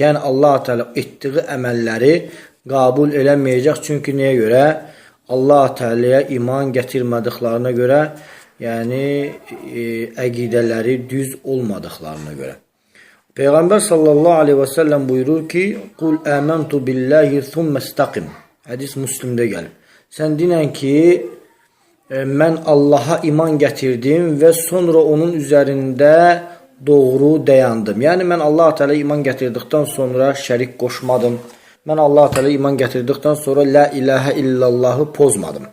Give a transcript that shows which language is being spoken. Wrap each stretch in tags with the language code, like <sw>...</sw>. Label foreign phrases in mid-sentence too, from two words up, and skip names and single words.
<az>Yəni</az> <ar>الله تعالى</ar> <az>etdiyi əməlləri qəbul eləməyəcək. Çünki nəyə görə?</az> <ar>الله تعالى</ar> <az>iman gətirmədiklərinə görə, yəni əqidələri düz olmadıqlarına görə. Peyğəmbər</az> <ar>صلى الله عليه وسلم</ar> <az>buyurur ki,</az> <ar>قل آمنت بالله ثم استقم.</ar> <az>Hədis Müslimdə gəlir. Sən dinən ki, mən Allaha iman gətirdim və sonra onun üzərində doğru dayandım. Yəni, mən</az> <ar>الله تعالى</ar> <az>iman gətirdikdən sonra şərik qoşmadım. Mən</az> <ar>الله تعالى</ar> <az>iman gətirdikdən sonra</az> <ar>لا إله إلا الله</ar> <az>pozmadım.</az>